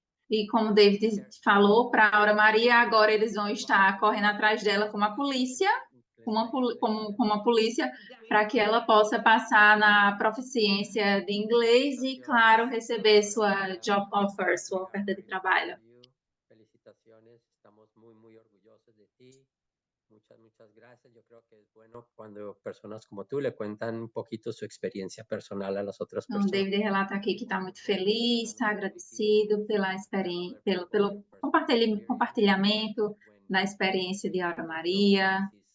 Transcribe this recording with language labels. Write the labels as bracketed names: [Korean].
[Portuguese] E como o David falou para a Aura Maria, agora eles vão estar correndo atrás dela como a polícia, como a polícia, para que ela possa passar na proficiência de inglês e, claro, receber sua [English] job offer, [Portuguese] sua oferta de trabalho. [Spanish] Felicitaciones, estamos muy orgullosos de ti. Muchas gracias. Yo creo que es bueno cuando personas como tú le cuentan un poquito su experiencia personal a las otras [Portuguese] Então, o [Spanish] personas. [Portuguese] David relata aqui que está muito feliz, está agradecido pela experiência, pelo compartilhamento da experiência de Aura Maria.